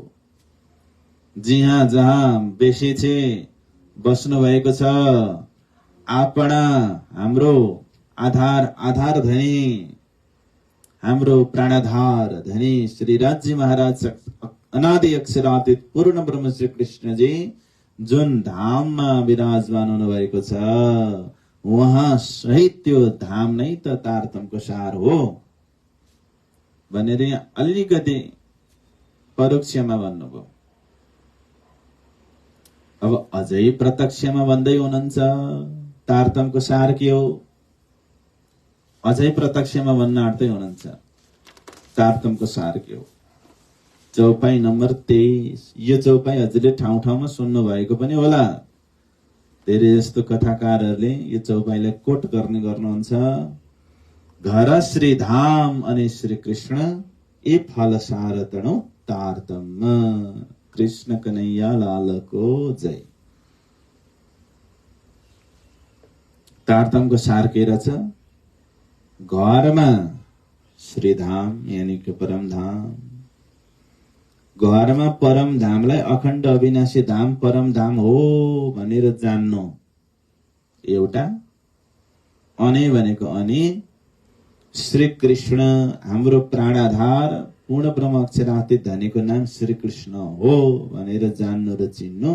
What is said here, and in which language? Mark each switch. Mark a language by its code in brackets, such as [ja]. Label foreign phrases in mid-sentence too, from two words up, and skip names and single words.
[ne] जिहाँ जहाँ बेसेछे बस्नु भएको छ आपण, हाम्रो आधार, आधार धनी, हाम्रो प्राणाधार धनी श्री राज्य महाराज अनादि अक्षरातीत पूर्ण ब्रह्म श्री कृष्ण जी जुन धाममा विराजमान हुनु भएको छ, वहाँ सहित त्यो धाम नै त तारतमको सार हो भनेर यहाँ अलिकति परोक्षमा भन्नुभयो। अब अझै प्रत्यक्षमा भन्दै हुनुहुन्छ तारतमको सार के हो। अझै प्रत्यक्षमा भन्न आँट्दै हुनुहुन्छ तारतमको सार के हो। चौपाई नम्बर 23। यो चौपाई हजुरले ठाउँ ठाउँमा सुन्नु भएको पनि होला। धेरै जस्तो कथाकारहरूले यो चौपाईलाई कोट गर्नुहुन्छ। [gu] ઘર શ્રી ધામ અને શ્રી કૃષ્ણ એ ફળ સાર તણો તારતમ। [ne] कृष्ण कन्हैया लालको जय। तारतमको सार के रहेछ? घरमा श्रीधाम यानी कि परम धाम, घरमा परम धामलाई अखण्ड अविनाशी धाम परम धाम हो भनेर जान्नु एउटा। अनि भनेको अनि श्री कृष्ण हाम्रो प्राणाधार पूर्ण ब्रह्म अक्षरातीत धनीको नाम श्री कृष्ण हो भनेर जान्नु र चिन्नु।